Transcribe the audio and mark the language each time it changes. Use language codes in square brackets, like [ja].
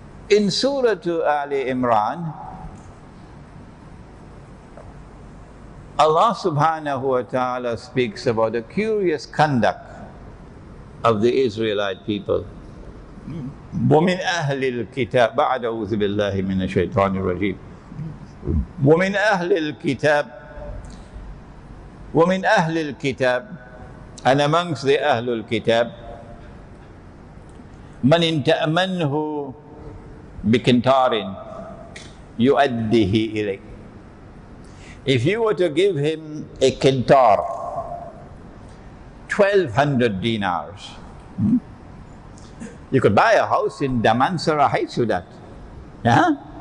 [en] In Surah Ali Imran, Allah subhanahu wa ta'ala speaks about the curious conduct of the Israelite people. [ar] وَمِنْ أَهْلِ الْكِتَابِ بَعْدَ أَعُوذُ بِاللَّهِ مِنَ الشَّيْطَانِ الرَّجِيمِ وَمِنْ أَهْلِ الْكِتَابِ [en] and amongst the Ahlul Kitab [ar] مَنْ إِنْ تَأْمَنْهُ بِكِنْتَارٍ يُؤَدِّهِ إِلَيْكَ. [en] If you were to give him a kintar, 1,200 dinars, you could buy a house in Damansara Heights with that. Yeah?